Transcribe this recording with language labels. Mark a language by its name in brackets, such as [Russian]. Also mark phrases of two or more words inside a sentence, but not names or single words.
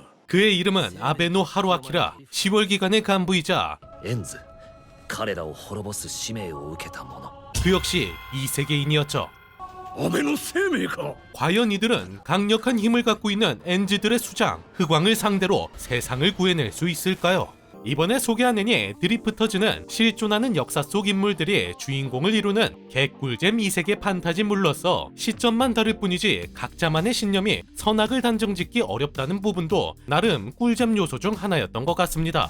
[Korean] 그의 이름은 아베노 하루아키라. 10월 기간의 간부이자 [Japanese] エンズ彼らを滅ぼす使命を受けた者 [Korean] 그 역시 이 세계인이었죠. [Japanese] 安倍の生命か。 [Korean] 과연 이들은 강력한 힘을 갖고 있는 엔즈들의 수장 흑왕을 상대로 세상을 구해낼 수 있을까요? 이번에 소개한 애니 드리프터즈는 실존하는 역사 속 인물들이 주인공을 이루는 개꿀잼 이세계 판타지물로서 시점만 다를 뿐이지 각자만의 신념이 선악을 단정짓기 어렵다는 부분도 나름 꿀잼 요소 중 하나였던 것 같습니다.